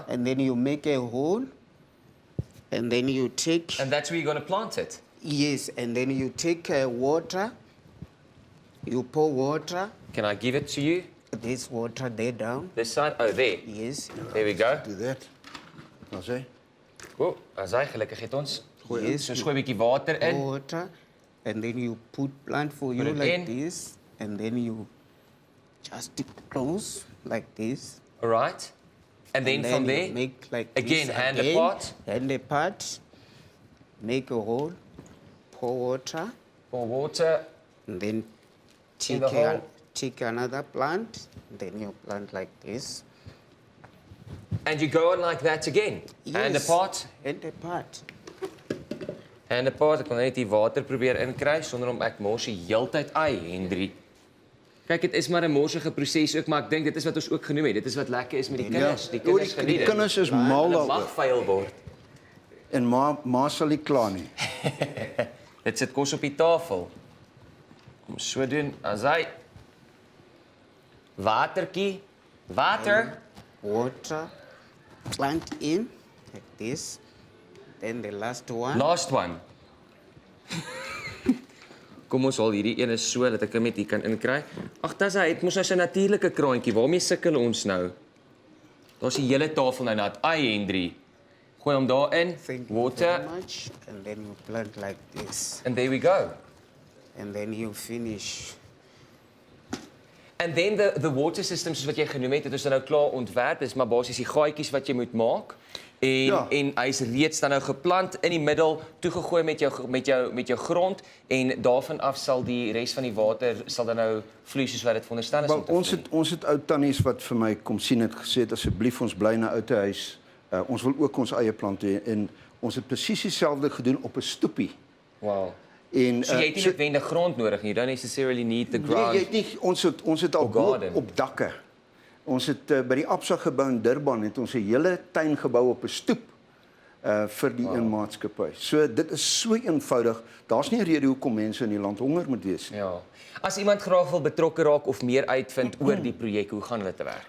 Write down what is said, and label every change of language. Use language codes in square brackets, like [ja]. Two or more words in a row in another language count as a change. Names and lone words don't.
[en] And then you make a hole. And then you take, And that's where you're going to plant it. yes, and then you take water. You pour water. Can I give it to you? This water there down. This side? Oh, there. Yes. There we go. Do that. [af] Dan sê Oh, as hy gelukkig het ons. [en] Yes. [af] So gooi 'n bietjie water in. Water. [en] And then you put plant for you Put it like in. this. And then you just close like this. All right. And then from you there, make like again, this hand again, apart. hand apart, make a hole, pour water, pour water. and then In the hole. take another plant, then you plant like this. And you go on like that again. Hand Yes, apart. hand apart. Hand apart. [af] Ek wil net die water probeer inkry sonder om ek mors die heeltyd. Ai, Hendrie. Kyk, dit is maar 'n morsige proses ook, maar ek dink dit is wat ons ook genoem het. Dit is wat lekker is met die kinders. Die kinders die geniet dit. kinders is mal Hulle daaroor. mag vuil word. En ma sal nie kla nie. Dit sit kos op die tafel. Kom so doen as hy watertjie, water. [en] Water, plant in like this. Then the last one. Last one. [af] Kom ons haal hierdie ene so dat ek hom net hier kan inkry. Ag, dis hy het mos nou sy natuurlike kraantjie. Waarmee sukkel ons nou? Daar's die hele tafel nou nat. Ai, Hendrie. Gooi hom daarin. [en] Thank you Water. very much. And then you plant like this. And there we go. And then you finish. And then the water systems [af] soos wat jy genoem het, dit is nou klaar ontwerp. Dis maar basies die gaatjies wat jy moet maak. en hy's reeds dan nou geplant in die middel, toegegooi met jou grond en daarvan af sal die res van die water sal dan nou vloei soos wat dit veronderstel is om te vloei. Ons het ou tannies wat vir my kom sien het gesê het asseblief ons bly na ou huis. Ons wil ook ons eie plante hê en ons het presies dieselfde gedoen op 'n stoepie. Wow. En So jy het nie noodwendig grond nodig nie. [en] You don't necessarily need the ground. [af] Nee, jy het nie ons het al garden. op dakke. Ons het by die Absa gebou in Durban het ons 'n hele tuin gebou op 'n stoep vir die een maatskappy. So dit is so eenvoudig. Daar's nie 'n rede hoekom mense in die land honger moet wees nie. Ja. As iemand graag wil betrokke raak of meer uitvind oor die projek, hoe gaan hulle te werk?